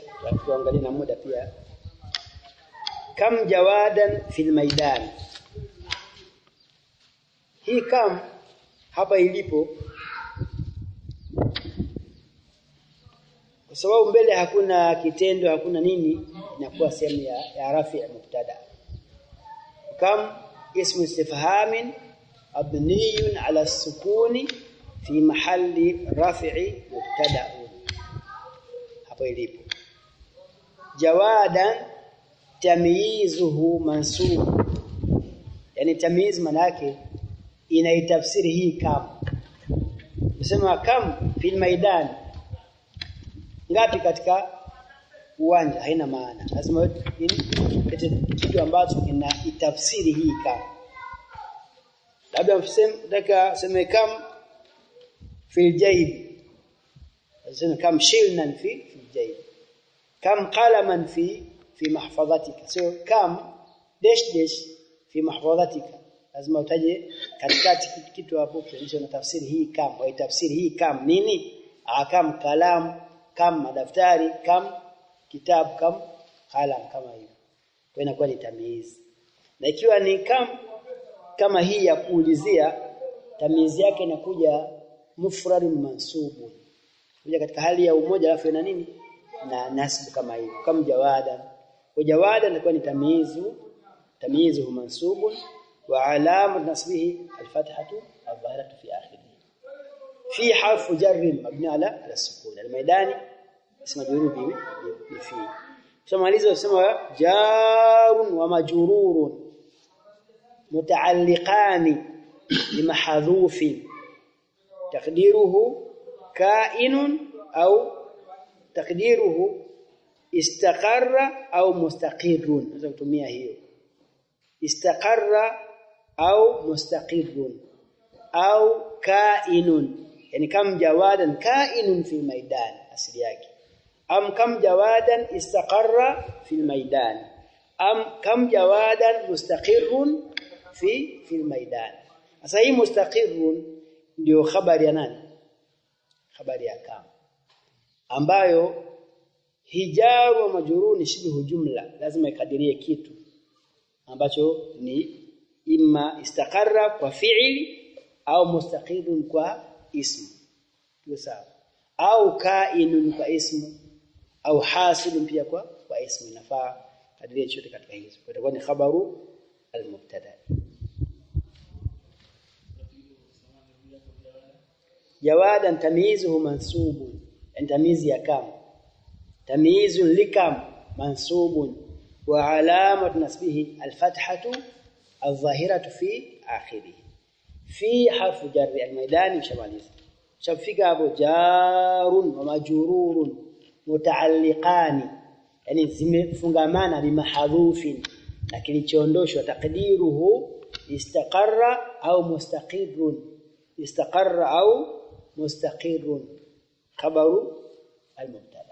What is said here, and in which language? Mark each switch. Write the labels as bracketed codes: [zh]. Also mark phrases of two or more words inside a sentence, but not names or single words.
[sw] Tuangalie na muda pia. [ar] كم جوادا في الميدان. [sw] Hii kam hapa ilipo kwa sababu mbele hakuna kitendo, hakuna nini, inakuwa sehemu ya rafi ya mubtada. [ar] كم اسم استفهام مبني على السكون في محل رفع مبتدأ. [sw] Hapo ilipo. [ar] جوادا تمييزه منصوب. [sw] Yani tamyiz maana yake inaitafsiri hii kam. Nasema [ar] كم في الميدان. [sw] Ngapi katika uwanja haina maana. Lazima kitu ambacho inaitafsiri hii kam. Labda sema [ar] كم في الجيب. [sw] Sema [ar] كم شلنا في الجيب. كم قلما في محفظتك. So كم داش في محفظتك. [sw] Lazima utaje katikati kitu hapo kisha na tafsiri hii kam. Wa tafsiri hii kam nini? Kam kalam, kam madaftari, kam kitabu, [ar] كم قلم [sw] kama hiyo. Kwa inakuwa ni tamyiz. Na ikiwa ni kam kama hii ya kuulizia, tamyiz yake inakuja [ar] مفرد منصوب. [sw] Kuja katika hali ya umoja alafu ina nini? Na nasb kama hiyo. [ar] كم جوادا. [sw] Kwa jawadan inakuwa ni [ar] تمييزه منصوب. وعلامة نصبه الفتحة الظاهرة في آخره. في حرف جر مبني على السكون. الميداني اسم مجرور بفي. ثم مالذا اسمه جار ومجرور متعلقان بمحذوف تقديره كائن أو تقديره استقر أو مستقر. هذا تسميه هي استقر au mustaqirrun au kainun. يعني كم جوادا كائن في الميدان [sw] asili yake. [ar] أم كم جوادا استقر في الميدان. أم كم جوادا مستقر في الميدان. [sw] Sasa hii mustaqirrun ndio habari ya nani? Habari ya kam. Ambayo [ar] الجار والمجرور [sw] ni [ar] شبه جملة. [sw] Lazima ikadirie kitu ambacho ni imma istaqarra kwa fi'li au mustaqirun kwa ismu. Sawa. Au kainun kwa ismu au hasilun pia kwa ismu, inafaa kadri chochote katika hizo. Kwa itakuwa ni [ar] خبر المبتدأ. جوادا تمييزه منصوب, [sw] tamyizi ya kam, [ar] تمييز لكم منصوب وعلامة نصبه الفتحة الظاهرة في آخره. في حرف جر الميداني mshamaliza. [sw] Shafika hapo [ar] جار ومجرور متعلقان, [sw] yani zimefungamana bimahdhufin, na kilichoondoshwa [ar] تقديره استقر أو مستقر، استقر أو مستقر، خبر المبتدأ.